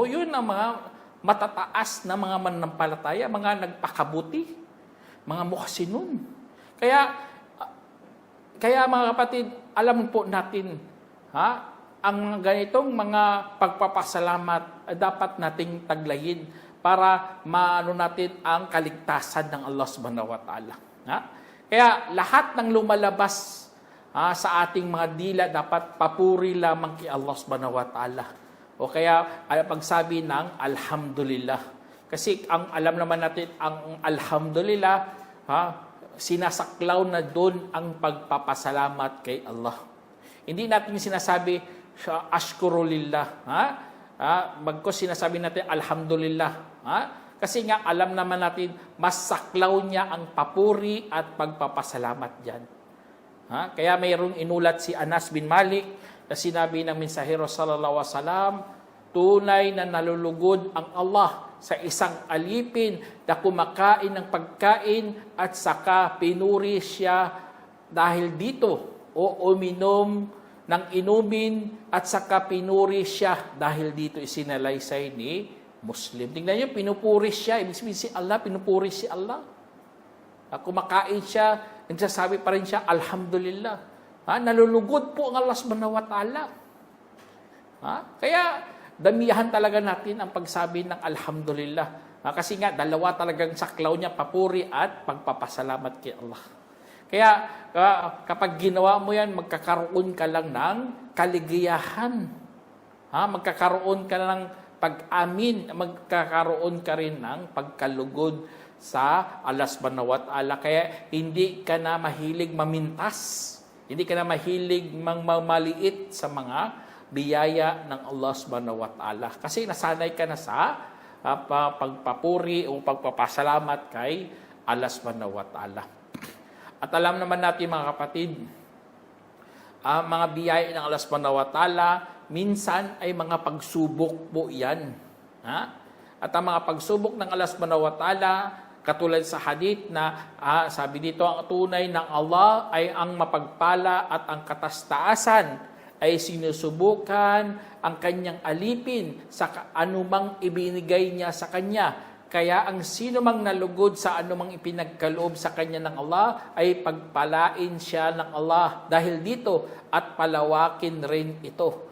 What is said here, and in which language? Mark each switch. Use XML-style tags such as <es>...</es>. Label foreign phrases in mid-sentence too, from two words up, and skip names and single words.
<tl>Yun ang mga matataas na mga mananampalataya, mga nagpakabuti, mga muhsinun. Kaya mga kapatid, alam po natin, ang ganitong mga pagpapasalamat dapat nating taglayin para maano natin ang kaligtasan ng</tl> <ar>الله سبحانه وتعالى.</ar> <tl>Kaya lahat ng lumalabas sa ating mga dila dapat papuri lamang kay</tl> <ar>الله سبحانه وتعالى.</ar> <tl>O kaya pagsabi ng alhamdulillah. Kasi alam naman natin ang alhamdulillah, sinasaklaw na doon ang pagpapasalamat kay Allah. Hindi natin sinasabi ashkurulillah. Bagkus sinasabi natin alhamdulillah. Kasi nga alam naman natin mas saklaw niya ang papuri at pagpapasalamat diyan. Kaya mayroong inulat si Anas bin Malik na sinabi ng mensahero</tl> <ar>صلى الله عليه وسلم,</ar> <tl>tunay na nalulugod ang Allah sa isang alipin na kumakain ng pagkain at saka pinuri siya dahil dito o uminom ng inumin at saka pinuri siya dahil dito isinalaysay ni Muslim. Tingnan niyo, pinupuri siya. Ibig sabihin si Allah, pinupuri si Allah. Kumakain siya, nagsasabi pa rin siya, alhamdulillah. Nalulugod po ang</tl> <ar>الله سبحانه وتعالى.</ar> <tl>Kaya, damihan talaga natin ang pagsabi ng alhamdulillah. Kasi nga, dalawa talagang saklaw niya, papuri at pagpapasalamat kay Allah. Kaya, kapag ginawa mo yan, magkakaroon ka lang ng kaligayahan. Magkakaroon ka ng pag-amin, magkakaroon ka rin ng pagkalugod sa</tl> <ar>الله سبحانه وتعالى.</ar> <tl>Kaya hindi ka na mahilig mamintas. Hindi ka na mahilig maliit sa mga biyaya ng</tl> <ar>الله سبحانه وتعالى.</ar> <tl>Kasi nasanay ka na sa pagpapuri o pagpapasalamat kay</tl> <ar>الله سبحانه وتعالى.</ar> <tl>At alam naman natin mga kapatid, mga biyaya ng</tl> <ar>الله سبحانه وتعالى,</ar> <tl>minsan ay mga pagsubok po yan. At ang mga pagsubok ng</tl> <ar>الله سبحانه وتعالى,</ar> <tl>katulad sa hadith na sabi dito, ang tunay ng Allah ay ang mapagpala at ang katastaasan ay sinusubukan ang kanyang alipin sa anumang ibinigay niya sa kanya. Kaya ang sino mang nalugod sa anumang ipinagkaloob sa kanya ng Allah ay pagpalain siya ng Allah dahil dito at palawakin rin ito.</tl>